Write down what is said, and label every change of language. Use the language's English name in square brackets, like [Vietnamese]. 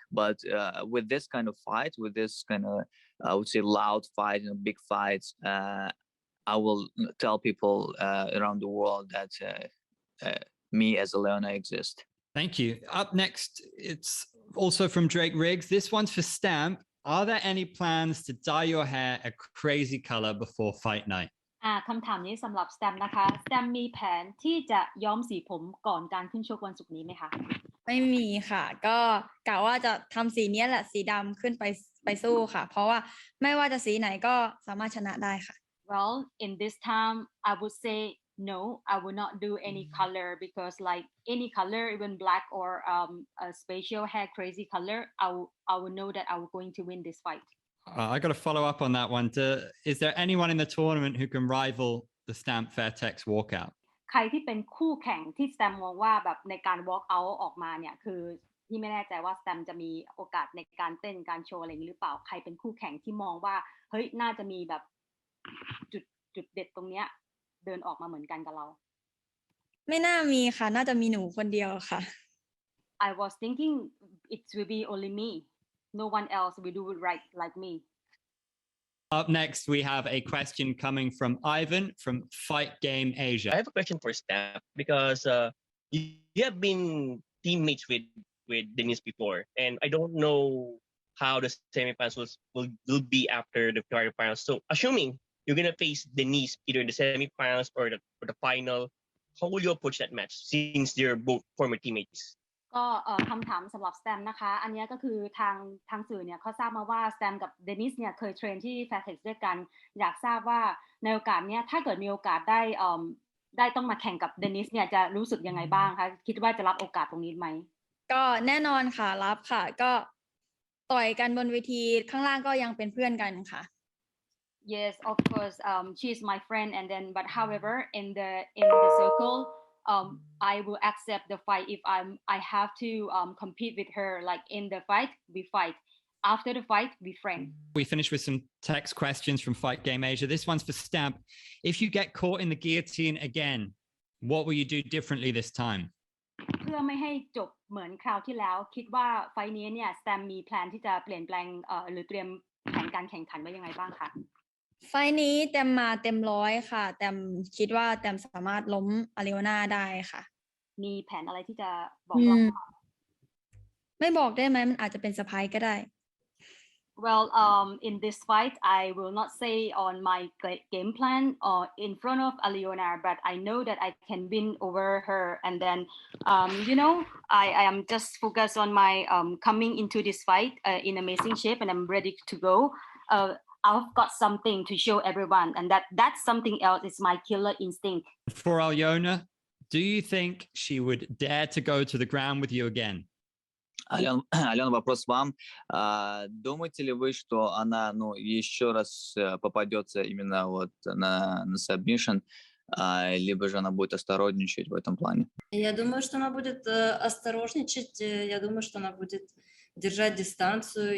[English] But with this kind of fight, with this kind of I would say loud fight, big fights, I will tell people around the world that me as Alyona exist. Thank you. Up next, it's also from Drake Riggs. This one's for Stamp. Are there any plans to dye your hair a crazy color before fight night? [Thai] คำถามนี้สำหรับสแตมนะคะสแตมมีแผนที่จะย้อมสีผมก่อนการขึ้นชกวันศุกร์นี้ไหมคะ ไม่มีค่ะก็กะว่าจะทำสีนี้แหละสีดำขึ้นไปสู้ค่ะเพราะว่าไม่ว่าจะสีไหนก็สามารถชนะได้ค่ะ [English] Well, in this time, I would say no. I will not do any color because, like any color, even black or a special hair crazy color, I will know that I will going to win this fight. I got to follow up on that one. Is there anyone in the tournament who can rival the Stamp Fairtex walkout? [Thai] ใครที่เป็นคู่แข่งที่สแตมมองว่าแบบในการ walk out ออกมาเนี่ยคือที่ไม่แน่ใจว่าสแตมจะมีโอกาสในการเต้นการโชว์อะไรนี้หรือเปล่าใครเป็นคู่แข่งที่มองว่าเฮ้ยน่าจะมีแบบจุดเด็ดตรงเนี้ยเดินออกมาเหมือนกันกับเรา ไม่น่ามีค่ะน่าจะมีหนูคนเดียวค่ะ [English] I was thinking it will be only me no one else will do it right like me. Up next, we have a question coming from Ivan from Fight Game Asia. I have a question for Steph because you have been teammates with Denise before, and I don't know how the semifinals will be after the quarterfinals. So, assuming you're gonna face Denise either in the semifinals or the final, how will you approach that match since they're both former teammates? [Thai] ก็คำถามสำหรับสแตมนะคะอันนี้ก็คือทางสื่อเนี่ยเขาทราบมาว่าสแตมกับเดนิสเนี่ยเคยเทรนที่ Fairtex ด้วยกันอยากทราบว่าในโอกาสเนี้ยถ้าเกิดมีโอกาสได้ต้องมาแข่งกับเดนิสเนี่ยจะรู้สึกยังไงบ้างคะคิดว่าจะรับโอกาสตรงนี้ไหม ก็แน่นอนค่ะรับค่ะก็ต่อยกันบนเวทีข้างล่างก็ยังเป็นเพื่อนกันค่ะ [English] Yes, of course. She's my friend, and then but however, in the circle, I will accept the fight if I have to compete with her. Like in the fight, we fight. After the fight, we friend. We finish with some text questions from Fight Game Asia. This one's for Stamp. If you get caught in the guillotine again, what will you do differently this time? [Thai] เพื่อไม่ให้จบเหมือนคราวที่แล้วคิดว่าไฟนี้เนี่ยสแตมมีแพลนที่จะเปลี่ยนแปลงหรือเตรียมแผนการแข่งขันไว้ยังไงบ้างคะ ไฟนี้เต็มมาเต็มร้อยค่ะแต่คิดว่าเต็มสามารถล้มอาริโอนาได้ค่ะ มีแผนอะไรที่จะบอกเรา ไม่บอกได้ไหมมันอาจจะเป็นเซอร์ไพรส์ก็ได้ [English] Well, in this fight, I will not say on my game plan or in front of Alyona, but I know that I can win over her. And then, I am just focused on my coming into this fight in amazing shape, and I'm ready to go. I've got something to show everyone, and that's something else. It's my killer instinct. For Alyona, do you think she would dare to go to the ground with you again? [Russian] Алена, вопрос вам. Думаете ли вы, что она, еще раз попадется именно вот на submission, либо же она будет осторожничать в этом плане? Я думаю, что она будет осторожничать. Я думаю, что она будет держать дистанцию.